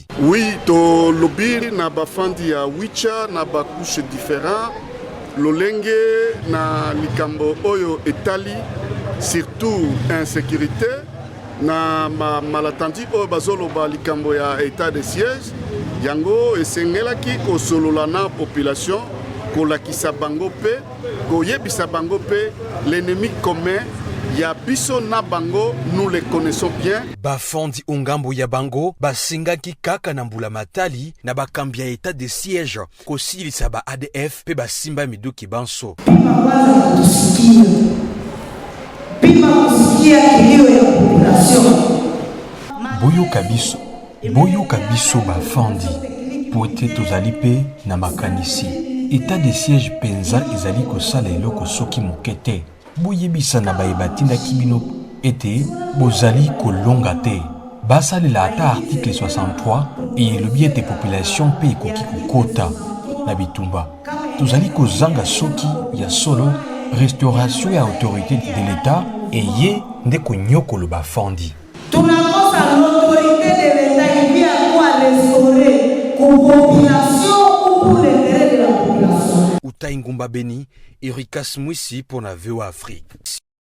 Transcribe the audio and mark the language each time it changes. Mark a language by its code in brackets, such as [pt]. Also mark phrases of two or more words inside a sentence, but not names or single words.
[ln] Oui, to lobby na ba fandi ya wicha na ba [fr] couche différent [ln] lolenge na likambo oyo etali [fr] surtout insécurité [ln] na malatandi oyo bazoloba likambo ya [fr] état de siège [ln] yango esengelaki kosolola na population kolakisa bango pe koyebisa bango pe [fr] l'ennemi commun [ln] ya biso na bango [fr] nous les connaissons bien. [ln] Bafandi ongambo ya bango basingaki kaka na mbula matali na bakambia [fr] état de siège [ln] kosilisa ba ADF pe basimba miduki banso. [sw] Pima kusikia kilio ya population. [ln] Boyoka biso bafandi po ete tozali pe na makanisi [fr] état de siège [ln] penza ezali kosala eloko soki moke te. Boyebisa na bayebatindaki bino ete bozali kolonga te. Basalela ata article 63 eyelobi ete population pe ekoki kokota na bitumba. Tozali kozanga soki ya solo restauration ya [fr] autorité de l'État [ln] eye nde konyokolo bafandi. [fr] Tunakosa l'autorité de l'État qui vient quoi restaurer pour population ou pour l'intérêt de la population. Uta Ingumba Beni, Erika Smwisi pour la VOA Afrique.